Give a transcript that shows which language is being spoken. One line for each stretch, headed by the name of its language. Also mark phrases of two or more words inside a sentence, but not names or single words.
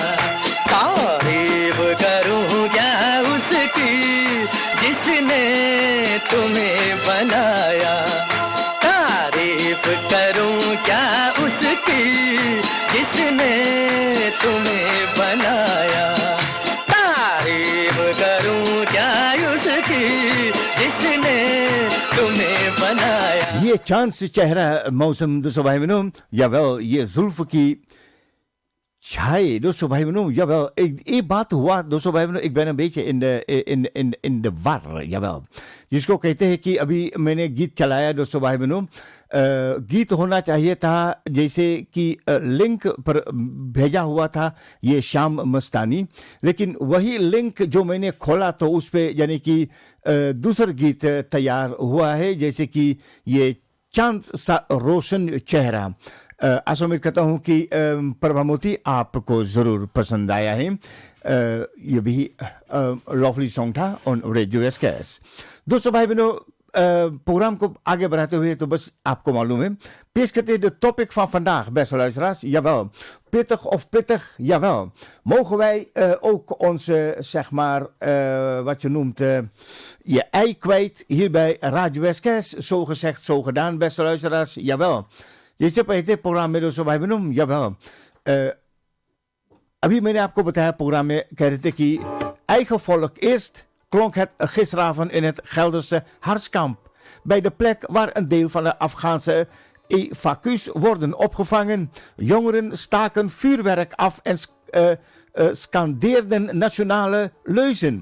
Hindi: तारीफ करूं क्या उसकी जिसने तुम्हें बनाया, तारीफ करूं क्या उसकी जिसने तुम्हें बनाया, तारीफ करूं क्या उसकी जिसने तुम्हें बनाया। ये चांद से चेहरा मौसम दोस्तों भाई बहनों, jawel, ये जुल्फ की छाए दोस्तों भाई बहनों, jawel, एक बात हुआ दोस्तों भाई बहनों,
Dutch: ik ben een beetje in de war, jawel,
Hindi: जिसको कहते हैं कि अभी मैंने गीत चलाया दोस्तों भाई बहनों, गीत होना चाहिए था जैसे कि लिंक पर भेजा हुआ था ये शाम मस्तानी, लेकिन वही लिंक जो मैंने खोला तो उस पे यानी कि दूसरा गीत तैयार हुआ है, जैसे कि ये चांद सा रोशन चेहरा। आशा उम्मीद करता हूँ कि प्रभा मोती आपको ज़रूर पसंद आया है। ये भी
English: lovely song
Hindi: था ऑन रेडियो एसकेएस। दोस्तों भाई बहनों, प्रोग्राम को आगे बढ़ाते हुए तो बस आपको मालूम है, pees करते
Dutch: de topic van vandaag, beste luisteraars. Jawel, pittig of pittig, jawel. Mogen wij ook onze, zeg maar, wat je noemt, je ei kwijt hier bij Radio SKS? Zo gezegd, zo gedaan, beste luisteraars. Jawel.
Hindi: जैसे पहले प्रोग्राम में दोस्तों भाई बहनों, jawel. अभी मैंने आपको बताया प्रोग्राम में कह रहे थे कि
Dutch: eigen volk eerst klonk het gisteravond in het Gelderse Harskamp, bij de plek waar een deel van de Afghaanse evacuees worden opgevangen. Jongeren staken vuurwerk af en scandeerden nationale leuzen.